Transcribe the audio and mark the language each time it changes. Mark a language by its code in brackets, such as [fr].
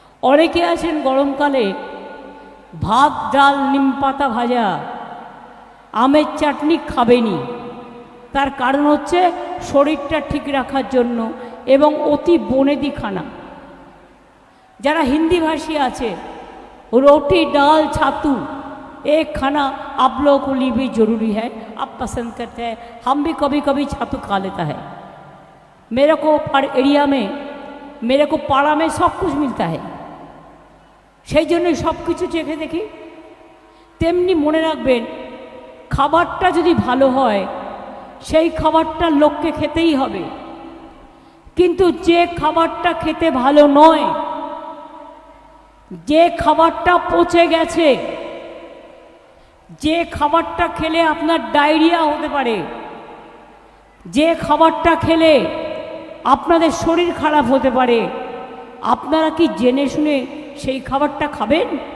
[bn] অনেকে আছেন গরমকালে ভাত ডাল নিমপাতা ভাজা আমের চাটনি খাবেনি। তার কারণ হচ্ছে শরীরটা ঠিক রাখার জন্য এবং অতি বনেদি খানা। যারা হিন্দিভাষী আছে [hi] रोटी दाल छातू एक खाना आप लोगों को लिए भी जरूरी है, आप पसंद करते हैं, हम भी कभी कभी छातू खा लेता है। मेरे को पर एरिया में, मेरे को पाड़ा में सब कुछ मिलता है, [bn] সেই জন্য সব কিছু চেখে দেখি। তেমনি মনে রাখবেন, খাবারটা যদি ভালো হয় সেই খাবারটা লোককে খেতেই হবে, কিন্তু যে খাবারটা খেতে ভালো নয়, যে খাবারটা পচে গেছে, যে খাবারটা খেলে আপনার ডায়রিয়া হতে পারে, যে খাবারটা খেলে আপনাদের শরীর খারাপ হতে পারে, আপনারা কি জেনে শুনে সেই খাবারটা খাবেন?